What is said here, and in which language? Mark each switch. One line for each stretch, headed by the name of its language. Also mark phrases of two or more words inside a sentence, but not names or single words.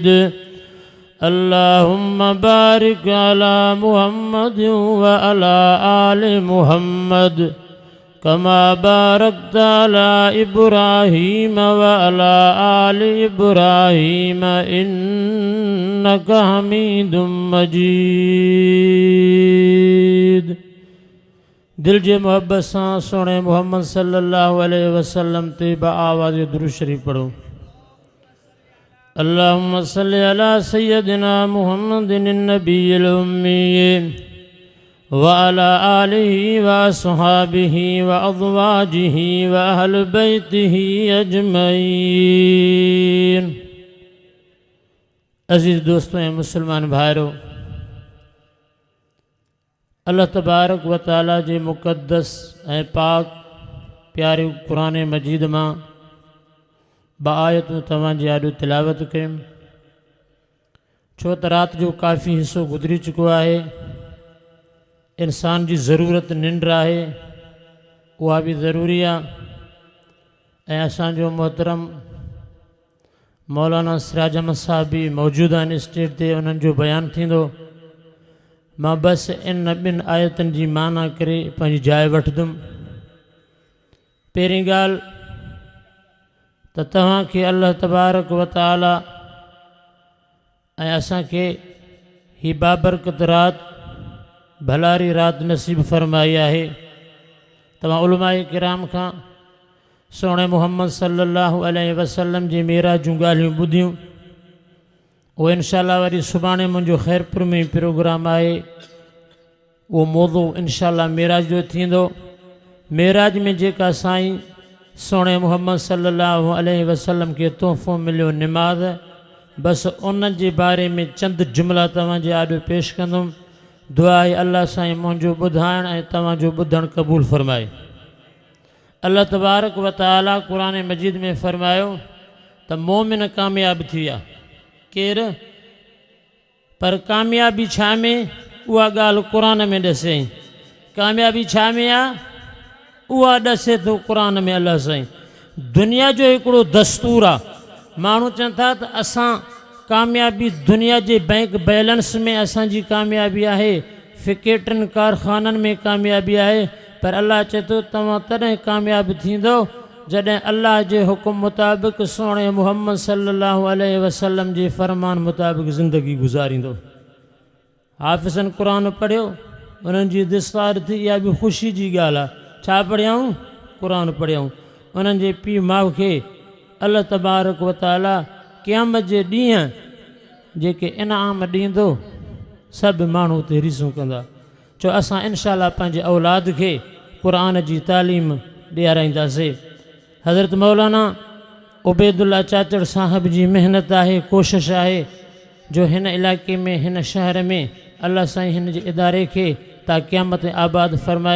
Arabic: اللهم بارك على محمد و على آل محمد كما باركت على إبراهيم و على آل إبراهيم إنك حميد مجيد.
Sindhi: दिल जे मोहब्बत सां सोणे मुहम्मद
Arabic: صلى الله عليه وسلم
Sindhi: ते बआवाज़ दुरूद शरीफ पढ़ो।
Arabic: اللهم صل على سيدنا محمد النبي الأمي و على آله و أصحابه و أزواجه و أهل بيته أجمعين.
Sindhi: अज़ीज़ दोस्तों ए मुसलमान भाइरों,
Arabic: الله تبارك و تعالى
Sindhi: जे मुक़द्दस ऐं पाक प्यारे क़ुरान मजीद मां बाआयतूं तव्हांजे आॾो तिलावत कयुमि। छो त राति जो काफ़ी हिस्सो गुज़री चुको आहे। इंसान जी ज़रूरत निंड आहे, उहा बि ज़रूरी आहे। ऐं असांजो मोहतरम मौलाना सिराज अहमद साहब बि मौजूदु आहिनि स्टेज ते, उन्हनि जो बयानु थींदो। मां बसि इन ॿिनि आयतनि जी माना करे पंहिंजी जाइ वठंदुमि। पहिरीं ॻाल्हि त तव्हांखे
Arabic: الله تبارك و تعالى
Sindhi: ऐं असांखे ही बाबरकत राति भलारी राति नसीब फरमाई आहे। तव्हां उलमाए किराम खां सोणे मुहम्मद
Arabic: صلى الله عليه وسلم
Sindhi: जी मेराज जूं ॻाल्हियूं ॿुधियूं। उहो इंशाअल्लाह वरी सुभाणे मुंहिंजो ख़ैरपुर में प्रोग्राम आहे, उहो मौज़ू इंशाअल्लाह मेराज जो थींदो। मेराज में जेका साईं सोणे मुहम्मद
Arabic: صلى الله عليه وسلم
Sindhi: खे तोहफ़ो मिलियो निमाज़, बसि उन जे बारे में चंद जुमिला तव्हांजे आॾो पेश कंदुमि। दुआ आहे अल्लाह साईं मुंहिंजो ॿुधाइण ऐं तव्हांजो ॿुधणु क़बूल फ़रमाए।
Arabic: الله تبارك و تعالى
Sindhi: क़ुरान मजीद में फ़रमायो त मोमिन कामयाब थी विया। केरु? पर कामयाबी छा में? उहा ॻाल्हि क़ुरान में ॾसेई। कामयाबी छा में आहे? उहा ॾसे थो क़ुरान में अल्लाह साईं। दुनिया जो हिकिड़ो दस्तूर आहे। माण्हू चवनि था त असां कामयाबी दुनिया जे
English: bank balance
Sindhi: में असांजी कामयाबी आहे, फैक्ट्रियुनि कारखाननि में कामयाबी आहे, पर अल्लाह चए थो तव्हां तॾहिं कामयाबु थींदो जॾहिं अल्लाह जे हुकुम मुताबिक़ सोणे मुहम्मद
Arabic: صلى الله عليه وسلم
Sindhi: जे फरमान मुताबिक़ ज़िंदगी गुज़ारींदो। हाफ़िज़नि क़ुरान पढ़ियो, उन्हनि जी दिस्तार थी, इहा बि ख़ुशी जी ॻाल्हि आहे। छा पढ़ियाऊं? क़ुरान पढ़ियाऊं। उन्हनि जे पीउ माउ खे
Arabic: الله تبارك و تعالى
Sindhi: क़यामत जे ॾींहुं जेके इनाम ॾींदो, सभु माण्हू उते रीसूं कंदा। चो असां इंशाअल्लाह पंहिंजे औलाद खे क़ुरान जी तालीम ॾियाराईंदासीं। हज़रत मौलाना उबैदुल्ला चाचड़ साहब जी महिनत आहे, कोशिशि आहे जो हिन इलाइक़े में, हिन शहर में अल्लाह साईं हिन जे इदारे खे ता क़यामत आबाद फ़रमाए।